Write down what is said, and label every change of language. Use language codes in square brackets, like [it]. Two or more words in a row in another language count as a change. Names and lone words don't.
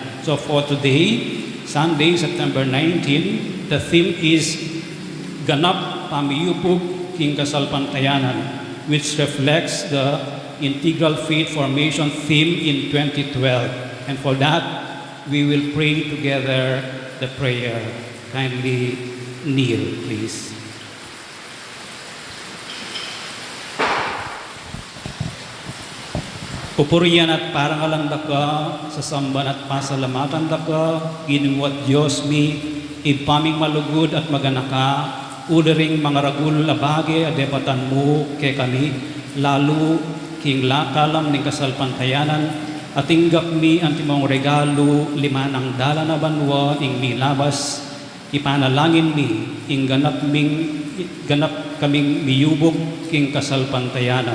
[en] So for today, Sunday, September 19, the theme is Ganap Pamiyupug ing Kasalpantayanan, which reflects the Integral Faith Formation theme in 2012. And for that, we will pray together the prayer. Kindly kneel, please. [pam] Pupuriyan at parangalan daka, sasamban at pasalamatan daka, ginuwat Diyos mi, ipaming malugod at maganaka, udaring mga ragul labage adepatan mo kay kami, lalo king lakalam ning kasalpantayanan, atinggap mi ang timong regalo, limanang dala na banwa, ing milabas, ipanalangin mi, ing ganap kaming miyubok king kasalpantayanan.